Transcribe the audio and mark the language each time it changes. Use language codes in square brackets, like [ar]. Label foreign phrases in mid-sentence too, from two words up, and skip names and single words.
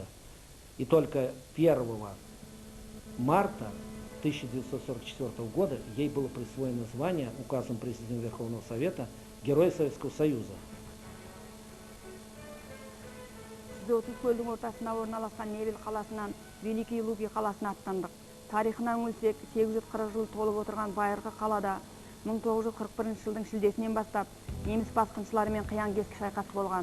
[ru] И только 1 марта 1944 года ей было присвоено звание указом Президента Верховного Совета Героя Советского Союза. [kk] Сізді 30 көлдің ортасына орналасқан Невель қаласынан Великий Луги қаласына аттандық. Тарихынан өлсек, 840 жыл толып отырған байырғы қалада 1941 жылдың шілдесінен бастап неміс басқыншыларымен қиян-кескі шайқас болған.